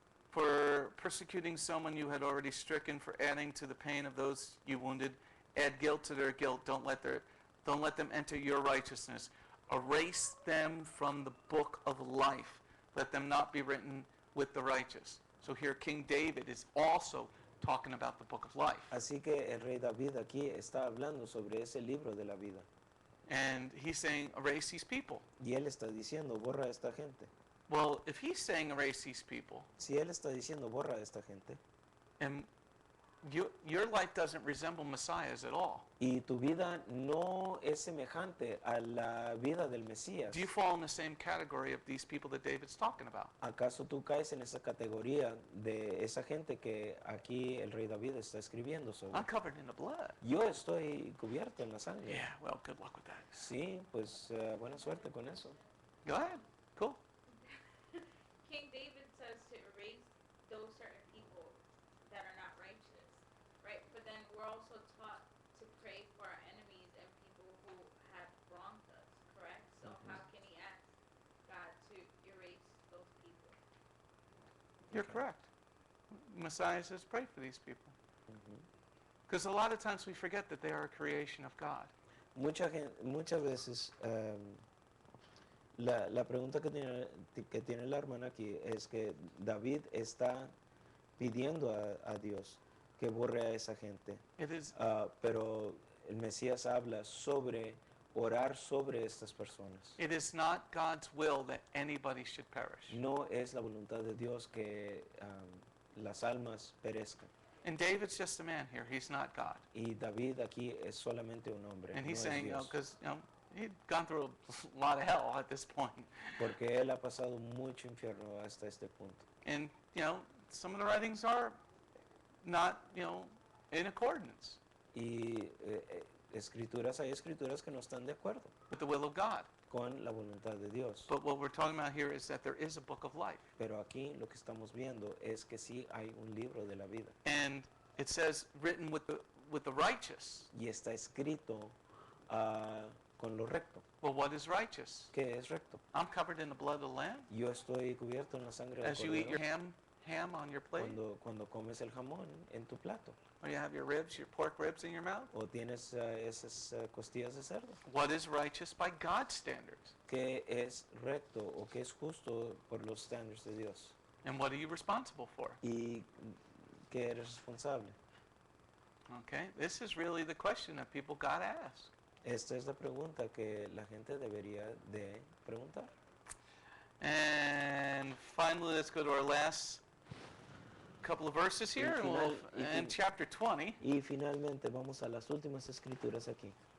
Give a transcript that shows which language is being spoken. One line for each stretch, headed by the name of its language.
English: For persecuting someone you had already stricken, for adding to the pain of those you wounded, add guilt to their guilt. Don't let them enter your righteousness. Erase them from the book of life. Let them not be written with the righteous. So here King David is also talking about the book of life.
Spanish: Así que el rey David aquí está hablando sobre ese libro de la vida.
English: And he's saying, erase these people.
Spanish: Y él está diciendo, borra a esta gente.
English: Well, if he's saying erase these people,
Spanish: Si él está diciendo, borra a esta gente,
English: and your life doesn't resemble Messiah's at all.
Spanish: y tu vida no es semejante a la vida del Mesías,
English: Do you fall in the same category of these people that David's talking about?
Spanish: ¿acaso tú caes en esa categoría de esa gente que aquí el rey David está escribiendo sobre?
English: I'm covered in the blood.
Spanish: Yo estoy cubierto en la sangre.
English: Yeah, well, good luck with that.
Spanish: Sí, pues buena suerte con eso.
English: Go ahead. Cool. King David says to erase those certain people that are not righteous, right? But then we're also taught to pray for our enemies and people who have wronged us, correct? So how can he ask God to erase those people? You're correct. Messiah says pray for these people. Ujú. Because a lot of times we forget that they are a creation of God.
Spanish: Muchas veces la pregunta que tiene la hermana aquí es que David está pidiendo a Dios que borre a esa gente.
English: It is,
Spanish: Pero el Mesías habla sobre orar sobre estas personas.
English: it is not God's will that anybody should perish.
Spanish: No es la voluntad de Dios que las almas perezcan.
English: And David's just a man here. He's not God.
Spanish: Y David aquí es solamente un hombre,
English: And
Spanish: no
English: he's
Spanish: es
English: saying,
Spanish: Dios.
English: because, he'd gone through a lot of hell at this point.
Spanish: Porque él ha pasado mucho infierno hasta este punto.
English: And, some of the writings are not, in accordance
Spanish: Y hay escrituras que no están de acuerdo
English: with the will of God.
Spanish: con la voluntad de Dios.
English: But what we're talking about here is that there is a book of life.
Spanish: Pero aquí lo que estamos viendo es que sí hay un libro de la vida.
English: And it says, written with the righteous.
Spanish: Y está escrito con lo recto.
English: Well, what is righteous?
Spanish: ¿Qué es recto?
English: I'm covered in the blood of the Lamb.
Spanish: Yo estoy cubierto en la sangre del
English: As you eat your
Spanish: cordero
English: ham on your plate,
Spanish: cuando comes el jamón en tu plato.
English: or you have your ribs, your pork ribs in your mouth.
Spanish: O tienes esas costillas de cerdo.
English: What is righteous by God's standards?
Spanish: ¿Qué es recto o qué es justo por los estándares de Dios?
English: And what are you responsible for?
Spanish: ¿Y qué eres responsable?
English: Okay, this is really the question that people gotta ask.
Spanish: Esta es la pregunta que la gente debería de preguntar.
English: And finally, let's go to our last couple of verses here, and in chapter 20,
Spanish: Y finalmente vamos a las últimas escrituras aquí.